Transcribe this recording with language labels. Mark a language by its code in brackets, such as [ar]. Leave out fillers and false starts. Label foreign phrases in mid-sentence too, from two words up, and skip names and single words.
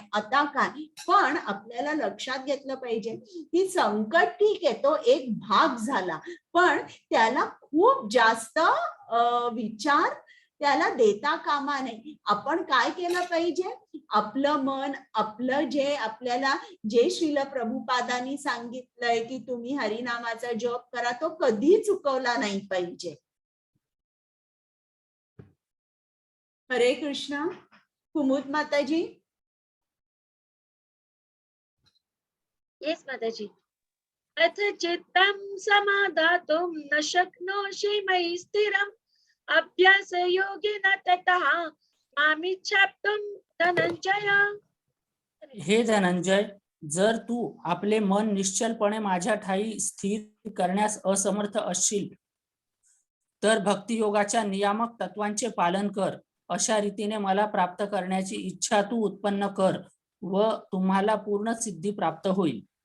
[mr] पण आपल्याला लक्षात घेतलं पाहिजे की संकट ठीक आहे तो एक भाग झाला पण त्याला खूप जास्त विचार त्याला देता कामा नये. आपण काय केलं पाहिजे, आपलं मन आपलं जे आपल्याला जे श्रील प्रभुपादांनी सांगितलंय की तुम्ही हरिनामाचा जप करा तो कधी चुकवला नाही पाहिजे. हरे कृष्ण. कुमुद माताजी. येस माताजी. [sa] अथ चित्तं समाधातुं न शक्नोषि मयि स्थिरम् अभ्यास योगेन ततः मामिच्छाप्तुं धनंजय. [mr] हे धनंजय, जर तू आपले मन निश्चलपणे माझ्या ठाई स्थिर करण्यास असमर्थ असशील तर भक्तियोगाच्या नियामक तत्वांचे पालन कर. अशा रीतीने मला प्राप्त करण्याची इच्छा तू उत्पन्न कर व तुम्हाला पूर्ण सिद्धी प्राप्त होईल.